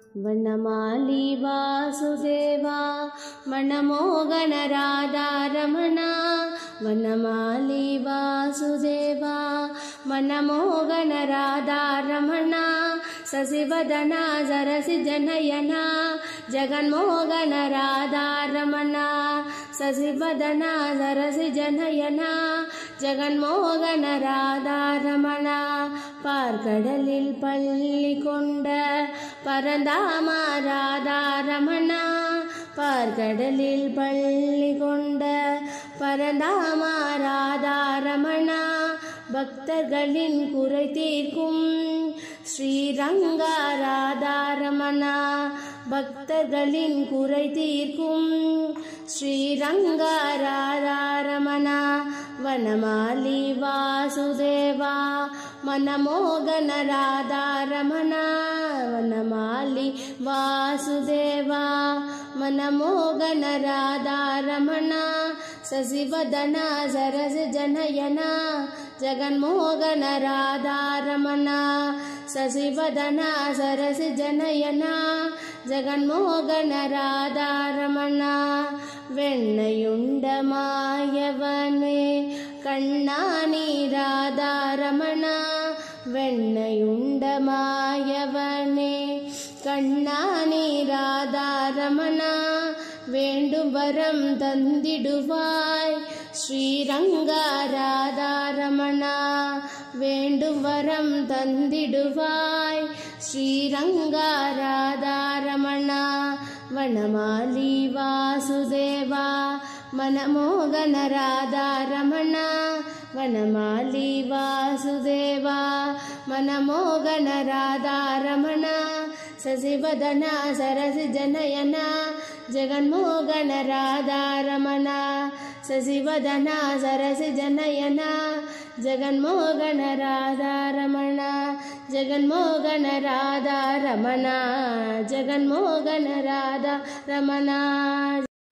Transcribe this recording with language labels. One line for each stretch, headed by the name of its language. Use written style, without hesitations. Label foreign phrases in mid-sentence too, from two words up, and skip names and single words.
Sanskrit: वनमाली वासुदेवा मनमोहन राधा रमणा वनमाली वासुदेवा मनमोहन राधा रमणा शशिवदना सरसिजनयना जगन्मोहन राधा रमणा शशिवदना सरसिजनयना जगन्मोहन राधा रमणा
Tamil: பார்க்கடலில் பள்ளி கொண்ட பரந்தாமா ராதா ரமணா பார்க்கடலில் பள்ளி கொண்ட பரந்தாமா ராதா ரமணா பக்தர்களின் குறை தீர்க்கும் ஸ்ரீரங்கா ராதா ரமணா பக்தர்களின் குறை தீர்க்கும் ஸ்ரீரங்கா ராதா ரமணா
Sanskrit: वनमाली वासुदेवा मनमोहन राधा रमणा वनमाली वासुदेवा मनमोहन राधा रमणा शशिवदना सरसिजनयना जगन्मोहन राधा रमणा शशिवदना सरसिजनयना जगन्मोहन राधा रमणा வெண்ணையுண்ட
Tamil: மாயவனே கண்ணானி ராதா ரமணா வெண்ணையுண்ட மாயவனே கண்ணானி ராதா ரமணா வேண்டும் வரம் தந்திடுவாய் ஸ்ரீரங்கா ராதா ரமணா வேண்டும் வரம் தந்திடுவாய் ஸ்ரீரங்கா ராதா
Sanskrit: ரமணா वनमाली वासुदेवा मनमोहन राधा रमणा वनमाली वासुदेवा मनमोहन राधा रमणा शशिवदना सरसिजनयना जगन्मोहन राधा रमणा शशिवदना सरसिजनयना जगन्मोहन राधा रमणा जगन्मोहन राधा रमणा जगन्मोहन राधा रमणा।